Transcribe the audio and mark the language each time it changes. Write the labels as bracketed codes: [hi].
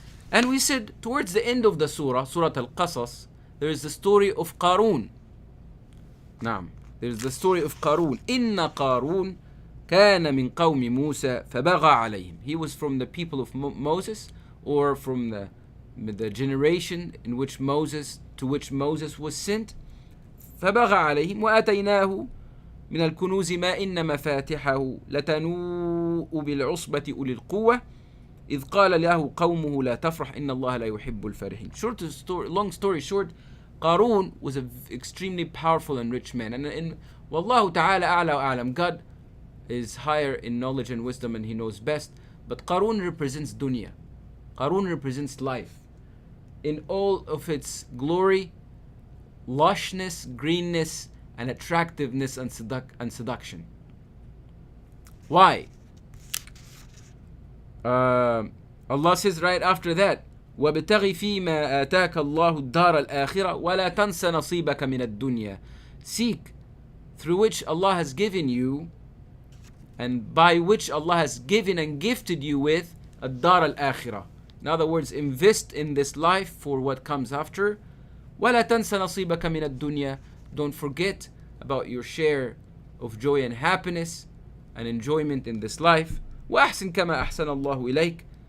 [en] And we said towards the end of the surah, Surah Al-Qasas, there is the story of Qarun. [ar] Naam, [en] there is the story of Qarun. [ar] Inna Qarun kana min qawmi Musa fabagha alayhim. [en] He was from the people of Moses, or from the generation to which Moses was sent. [ar] فبغى عليهم وآتيناه من الكنوز ما إن مفاتحه لتنوء بالعصبة أولي القوة إذ قال له قومه لا تفرح إن الله لا يحب الفرحين. [en] Long story short, Qarun was an extremely powerful and rich man. And [ar] Wallahu ta'ala a'la wa a'lam, [en] God is higher in knowledge and wisdom, and He knows best. But Qarun represents dunya. Qarun represents life in all of its glory, lushness, greenness, and attractiveness and seduction. Why? [ar] Allah says right after that, وَابْتَغِ فِي مَا آتَاكَ اللَّهُ الدَّارَ الْآخِرَةَ وَلَا تَنْسَ نَصِيبَكَ مِنَ الدُّنْيَا. [en] Seek through which Allah has given you, and by which Allah has given and gifted you with [ar] الدَّارَ الْآخِرَةَ. [en] In other words, invest in this life for what comes after. [ar] وَلَا تَنْسَ نَصِيبَكَ مِنَ الدُّنْيَا. [en] Don't forget about your share of joy and happiness and enjoyment in this life. [ar] وَأَحْسِنْ كَمَا أَحْسَنَ اللَّهُ إِلَيْكَ.